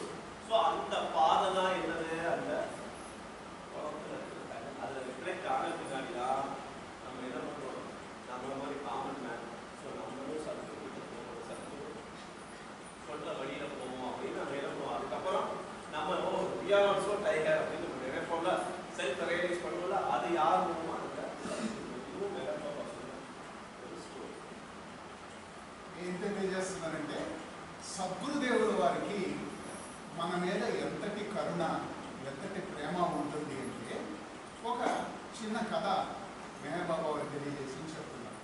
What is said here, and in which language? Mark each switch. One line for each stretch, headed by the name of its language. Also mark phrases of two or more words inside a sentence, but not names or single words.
Tamil: ஸோ அந்த பாதை தான் என்னது, அந்த குளத்துல இருக்கிறது. அதில் ரிஃப்ளெக்ட் ஆன பின்னாடி தான் நம்ம என்ன பண்ணுறோம், நம்மள மாதிரி
English: common man.
Tamil: ஸோ நம்மளும் சத்குரு போவோம், சத்குரு சொல்கிற வழியில் போவோம் அப்படின்னு நம்ம என்ன பண்ணுவோம். அதுக்கப்புறம் நம்ம
English: we are also tiger
Tamil: அப்படின்னு நம்ம நினைப்போம்ல,
English: self realise
Tamil: பண்ணுவோம்ல, அது யார் மூலமா இதுவும் நினைப்பா
Telugu: ఏం తెలియజేస్తున్నారంటే సద్గురుదేవుల వారికి మన మీద ఎంతటి కరుణ ఎంతటి ప్రేమ ఉంటుంది అంటే ఒక చిన్న కథ మెహర్ బాబా వారికి తెలియజేసి చెప్తున్నారు.